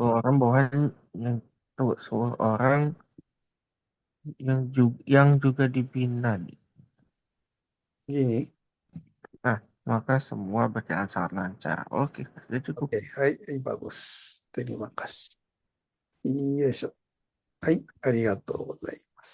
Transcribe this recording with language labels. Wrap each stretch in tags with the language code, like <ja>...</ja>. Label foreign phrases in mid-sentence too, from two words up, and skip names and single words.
<id>10 orang bawahan yang tuh 10 orang yang juga dibina. Gini. Nah, maka semua berjalan sangat lancar. Oke, sudah cukup. Oke, hai, bagus. Terima kasih.</id> <ja>Yoいしょ。はい、ありがとうございます。</ja>